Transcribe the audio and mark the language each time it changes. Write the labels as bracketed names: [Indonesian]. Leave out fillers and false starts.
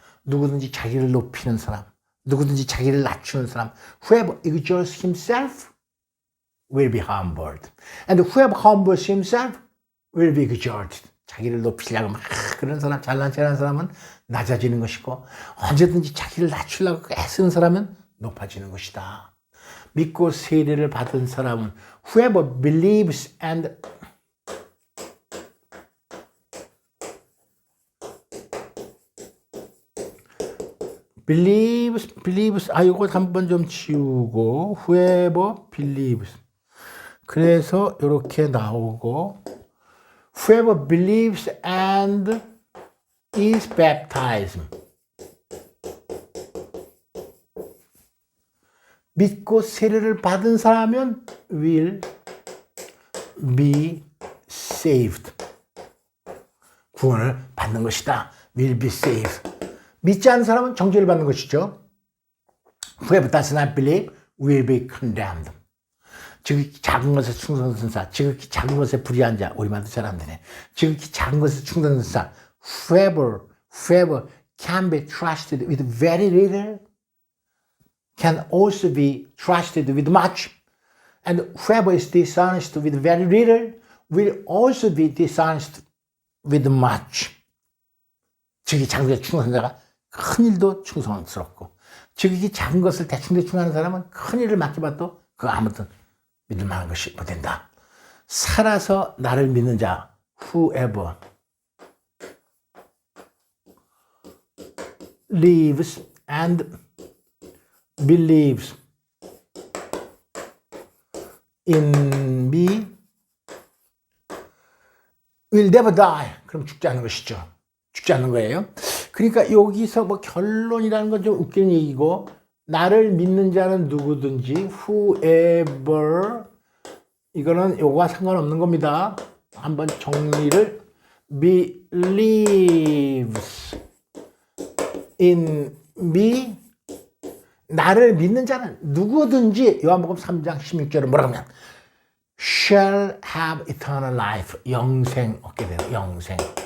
[Korean] 누구든지 자기를 높이는 사람, 누구든지 자기를 낮추는 사람, [English] whoever exalts himself will be humbled, and whoever humbles himself will be exalted. [Korean] 자기를 높이려고 막 그런 사람, 잘난 체하는 사람은 낮아지는 것이고, 언제든지 자기를 낮추려고 애쓰는 사람은 높아지는 것이다. 믿고 세례를 받은 사람은 [English] whoever believes and believes [Korean] 이거 한번 좀 지우고 [English] whoever believes [Korean] 그래서 이렇게 나오고 [English] whoever believes and is baptized [Korean] 믿고 세례를 받은 사람은 [English] will be saved [Korean] 구원을 받는 것이다. [English] will be saved [Korean] 믿지 않는 사람은 정죄를 받는 것이죠. [English] Whoever does not believe will be condemned. [Korean] 지극히 작은 것에 충성된 자, 지극히 작은 것에 불의한 자, 우리말도 잘 안 되네. 지극히 작은 것에 충성된 자, [English] whoever can be trusted with very little can also be trusted with much. And whoever is dishonest with very little will also be dishonest with much. [Korean] 지극히 작은 것에 충성된 자가 큰 일도 충성스럽고 지극히 작은 것을 대충하는 사람은 큰 일을 맡겨봐도 그거 아무튼 믿을 만한 것이 못 된다. 살아서 나를 믿는 자 [English] whoever lives and believes in me will never die. [Korean] 그럼 죽지 않는 것이죠. 죽지 않는 거예요. 그러니까 여기서 뭐 결론이라는 건 좀 웃기는 얘기고 나를 믿는 자는 누구든지 whoever 이거는 요거와 상관없는 겁니다. 한번 정리를 [English] believes in me [Korean] 나를 믿는 자는 누구든지 요한복음 3장 16절은 뭐라고 하면 [English] shall have eternal life [Korean] 영생 얻게 돼요. 영생.